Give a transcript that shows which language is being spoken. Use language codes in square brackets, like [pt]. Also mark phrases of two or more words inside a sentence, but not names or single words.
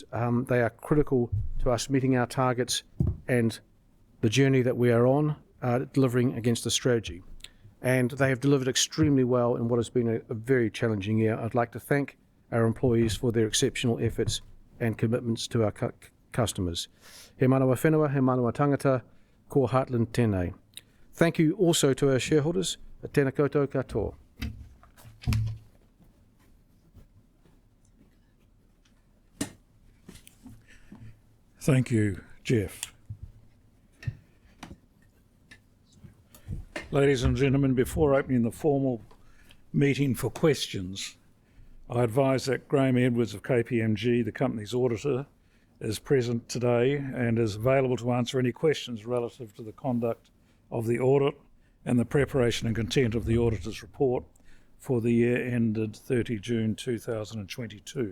[en] They are critical to us meeting our targets and the journey that we are on, delivering against the strategy. And they have delivered extremely well in what has been a very challenging year. I'd like to thank our employees for their exceptional efforts and commitments to our customers. [mi] He manawa whenua, he manawa tangata, ko Heartland tēnei. [en] Thank you also to our shareholders. [mi] Tēnā koutou katoa. [en] Thank you, Jeff. Ladies and gentlemen, before opening the formal meeting for questions, I advise that Graham Edwards of KPMG, the company's auditor, is present today and is available to answer any questions relative to the conduct of the audit and the preparation and content of the auditor's report for the year ended 30 June 2022.